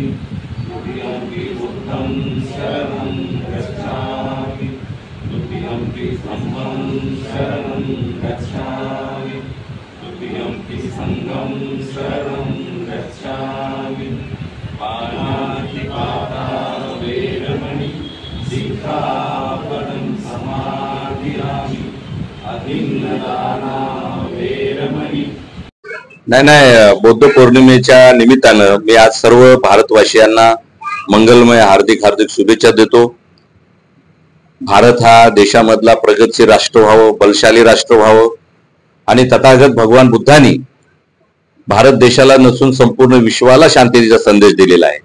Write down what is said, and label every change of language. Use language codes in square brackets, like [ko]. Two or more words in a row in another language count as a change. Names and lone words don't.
[pi] द्वितीयंपि बुद्धं शरणं गच्छामि तृतीयंपि धम्मं शरणं गच्छामि तृतीयंपि संघं शरणं गच्छामि पाणातिपाता वेरमणि सिक्खापदं समाधियामि अभिन्नदाना वेरमणि। [mr] नाही, बौद्ध पौर्णिमेच्या निमित्तानं मी आज सर्व भारतवासियांना मंगलमय हार्दिक शुभेच्छा देतो। भारत हा देशामधला प्रगतशील राष्ट्र व्हावं, बलशाली राष्ट्र व्हावं आणि तथागत भगवान बुद्धांनी भारत देशाला नसून संपूर्ण विश्वाला शांततेचा संदेश दिलेला आहे।